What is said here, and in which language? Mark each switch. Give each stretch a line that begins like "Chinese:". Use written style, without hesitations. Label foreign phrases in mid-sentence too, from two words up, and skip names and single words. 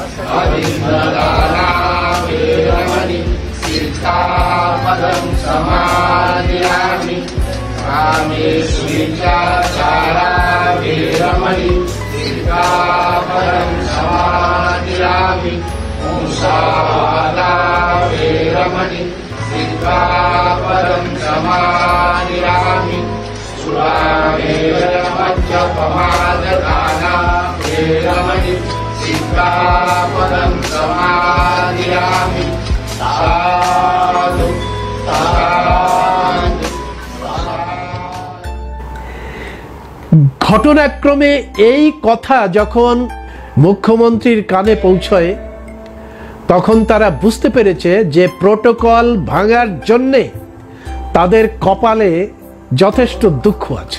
Pali: अदिन्द्रदाना वेरमणि सिक्खापदं समादयामि कामेषु मिथ्याचारा वेरमणि सिक्खापदं समादयामि मुसावादा वेरमणि सिक्खापदं समादयामि सुरामेरमद्यपमाददाना वेरमणि सिक्खापदं समादयामि साधु साधु।
Bangla: ঘটনাক্রমে এই কথা যখন মুখ্যমন্ত্রীর কানে পৌঁছয় তখন তারা বুঝতে পেরেছে যে প্রোটোকল ভাঙার জন্যে তাদের কপালে যথেষ্ট দুঃখ আছে।